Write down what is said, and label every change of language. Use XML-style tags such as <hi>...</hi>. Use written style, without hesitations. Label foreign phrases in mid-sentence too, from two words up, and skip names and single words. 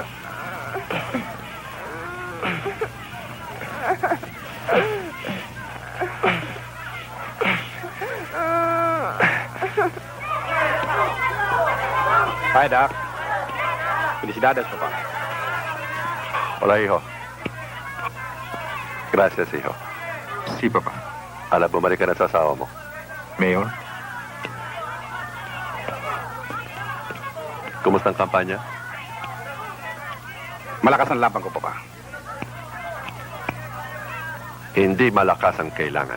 <en>Hi, Doc.</en> <es>Felicidades, Papa. Hola, hijo. Gracias, hijo. Si, Papa.</es> <tl>Alam, bumalik ka na sa asawa mo. Mayor? Kumusta ang kampanya? Malakas ang laban ko, Papa. Hindi malakas ang kailangan.</tl>